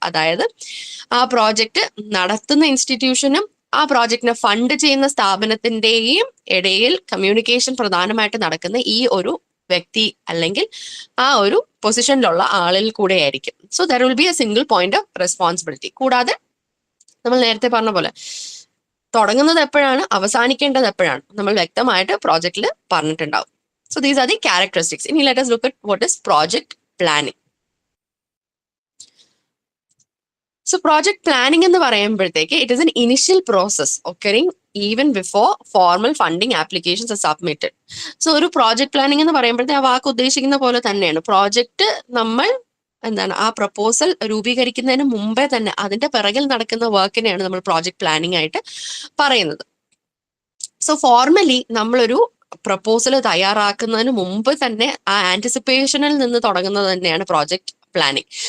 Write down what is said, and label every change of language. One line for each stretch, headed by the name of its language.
Malayalam: അതായത് ആ പ്രോജക്റ്റ് നടത്തുന്ന ഇൻസ്റ്റിറ്റ്യൂഷനും ആ പ്രോജക്റ്റിനെ ഫണ്ട് ചെയ്യുന്ന സ്ഥാപനത്തിന്റെയും ഇടയിൽ കമ്മ്യൂണിക്കേഷൻ പ്രധാനമായിട്ട് നടക്കുന്ന ഈ ഒരു വ്യക്തി അല്ലെങ്കിൽ ആ ഒരു പൊസിഷനിലുള്ള ആളിൽ കൂടെ ആയിരിക്കും.
English: So there will be a single point of responsibility.
Malayalam: കൂടാതെ നമ്മൾ നേരത്തെ പറഞ്ഞ പോലെ തുടങ്ങുന്നത് എപ്പോഴാണ്, അവസാനിക്കേണ്ടത് എപ്പോഴാണ്, നമ്മൾ വ്യക്തമായിട്ട് പ്രോജക്റ്റിൽ പറഞ്ഞിട്ടുണ്ടാവും.
English: So these are the characteristics. ഇനി let us look at what is project planning. So project planning
Malayalam: എന്ന് പറയുമ്പോഴത്തേക്ക്
English: It is an initial process occurring even before formal funding applications are submitted.
Malayalam: So ഒരു പ്രോജക്ട് പ്ലാനിംഗ് എന്ന് പറയുമ്പോഴത്തേക്ക് ആ വാക്ക് ഉദ്ദേശിക്കുന്ന പോലെ തന്നെയാണ്. പ്രോജക്റ്റ് നമ്മൾ എന്താണ് ആ പ്രപ്പോസൽ രൂപീകരിക്കുന്നതിന് മുമ്പേ തന്നെ അതിന്റെ പിറകിൽ നടക്കുന്ന വർക്കിനെയാണ് നമ്മൾ പ്രോജക്ട് പ്ലാനിംഗ് ആയിട്ട് പറയുന്നത്. സോ ഫോർമലി നമ്മളൊരു പ്രപ്പോസൽ തയ്യാറാക്കുന്നതിന് മുമ്പ് തന്നെ ആ ആന്റിസിപ്പേഷനിൽ നിന്ന് തുടങ്ങുന്നത് തന്നെയാണ് പ്രോജക്ട് പ്ലാനിംഗ്.